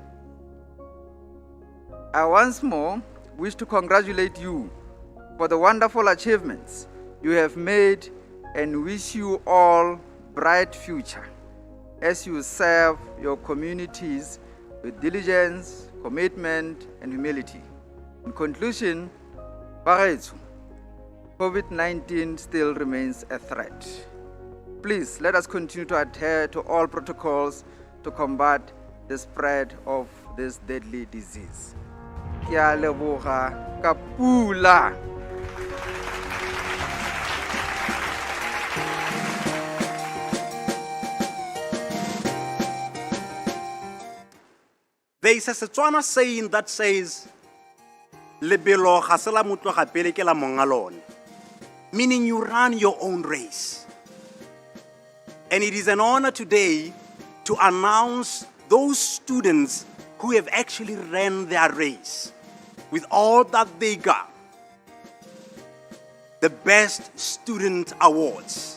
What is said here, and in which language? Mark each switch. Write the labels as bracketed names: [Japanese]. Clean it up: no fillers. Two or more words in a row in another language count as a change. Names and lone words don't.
[English] I once more wish to congratulate you for the wonderful achievements you have made and wish you all bright future as you serve your communities with diligence, commitment, and humility. In conclusion, Bagaetsu, COVID-19 still remains a threat. Please let us continue to adhere to all protocols to combat the spread of this deadly disease. [Tswana] Ke a leboga ka pula. [English] There is a Setswana saying that says, [Tswana] lebelo ga se la motho ga pele ke la monga lone, [English] meaning you run your own race. And it is an honor today to announce those students who have actually ran their race with all that they got. The Best Student Awards.